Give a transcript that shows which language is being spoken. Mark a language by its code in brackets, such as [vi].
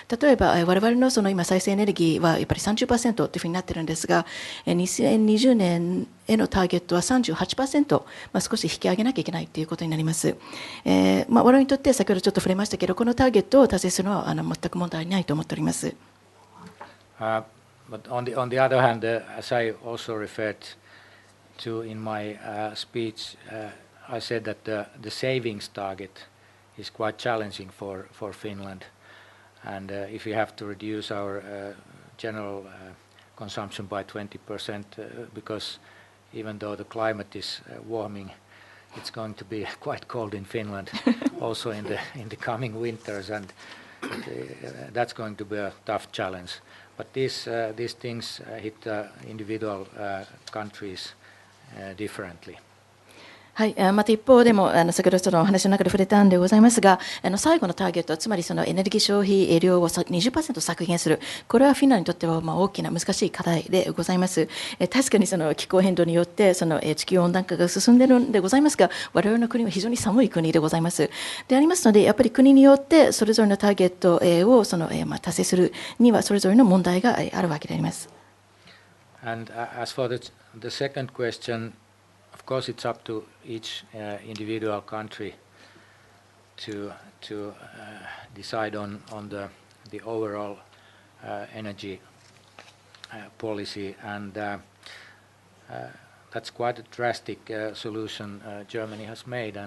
[ja] 例えば我々のその今再生エネルギーはやっぱり 30% というふうになっているんですが、2020年へのターゲットは 38%、少し引き上げなきゃいけないということになります。我々にとって先ほどちょっと触れましたけど、このターゲットを達成するのは全く問題ないと思っております。 [en] But on the other hand, as I also referred to in my speech, I said that the savings target is quite challenging for Finland, and if we have to reduce our general consumption by 20%, because even though the climate is warming, it's going to be quite cold in Finland, also in the coming winters, and that's going to be a tough challenge. But these things hit individual countries differently. [ja] はい、また一方でも先ほどそのお話の中で触れたんでございますが、最後のターゲット、つまりそのエネルギー消費量を20% 削減する、これはフィンランドにとっては大きな難しい課題でございます。確かにその気候変動によってその地球温暖化が進んでいるんでございますが、我々の国は非常に寒い国でございます。でありますので、やっぱり国によってそれぞれのターゲットを達成するにはそれぞれの問題があるわけであります。 [en] And as for the second question, of course, it's up to each individual country to decide on the overall energy policy, and that's quite a drastic solution Germany has made.